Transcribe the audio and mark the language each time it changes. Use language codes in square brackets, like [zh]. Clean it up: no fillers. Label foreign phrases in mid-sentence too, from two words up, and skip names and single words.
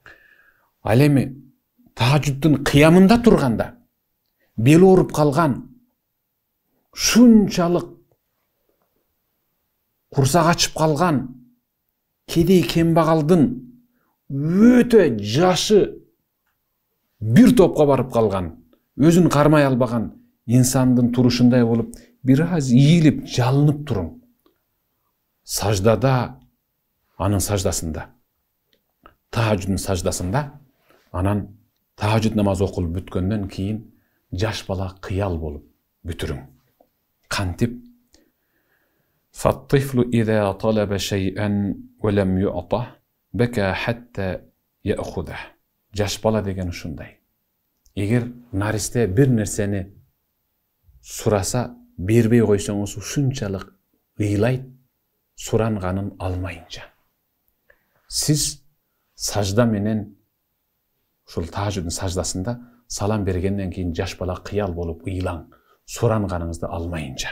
[ky] Ал эми тахажжудтун кыямында турганда бели ооруп калган, шунчалык курсак ачып калган кедей кембагалдын өтө жашы бир топко барып калган, өзүн кармай албаган инсандын турушундай болуп, бир аз ийилип, жалынып туруң. Саждада, анын саждасында, тахажжуддун саждасында, анан тахажжуд намазы окулуп бүткөндөн кийин жаш бала кыял болуп бүтүрүң. Кантип? [ar] فالطفل إذا طلب شيئا ولم يعطه بكى حتى يأخذه. [ky] Жаш бала деген ушундай. Эгер наристе бир нерсени сураса, бербей койсоңуз ушунчалык ыйлайт, суранганын алмайынча. Сиз сажда менен ушул тахажжуддун саждасында салам бергенден кийин жаш бала кыял болуп ыйлаң, суранганыңызды алмайынча.